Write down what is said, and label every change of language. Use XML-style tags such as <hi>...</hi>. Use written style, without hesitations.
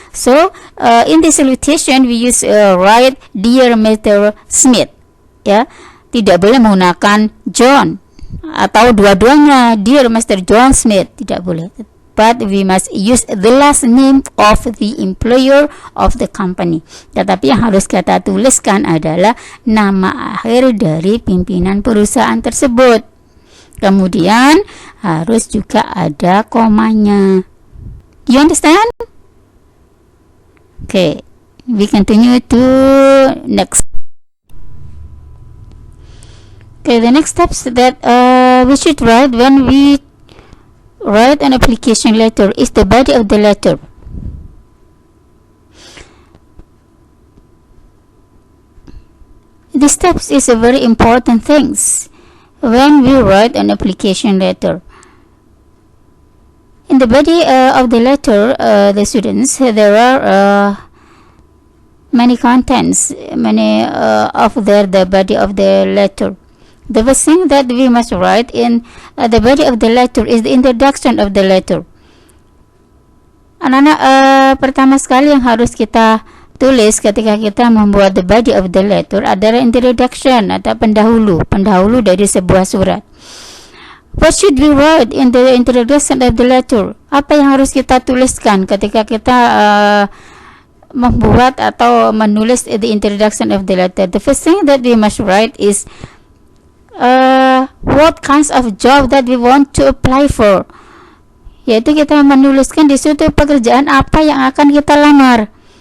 <en>So, in the salutation we use write dear Mr.</en> <id>Smith, ya. Tidak boleh menggunakan John atau dua-duanya dear Mr. John Smith, tidak boleh.</id> <en>But we must use the last name of the employer of the company.</en> <id>Tetapi yang harus kita tuliskan adalah nama akhir dari pimpinan perusahaan tersebut. Kemudian harus juga ada komanya.</id> <en>You understand? Okay, we continue to next. Okay, the next steps that we should write when we write an application letter is the body of the letter. This steps is a very important things when we write an application letter. In the body of the letter, the students, there are many contents, many of the body of the letter. The first thing that we must write in the body of the letter is the introduction of the letter.</en> <id>Anak-anak, pertama sekali yang harus kita tulis ketika kita membuat</id> <en>the body of the letter</en> <id>adalah introduction atau pendahulu dari sebuah surat.</id> <en>What should we write in the introduction of the letter?</en> <id>Apa yang harus kita tuliskan ketika kita membuat atau menulis</id> <en>the introduction of the letter? The first thing that we must write is what kinds of job that we want to apply for,</en> <id>yaitu kita menuliskan di situ pekerjaan apa yang akan kita lamar.</id>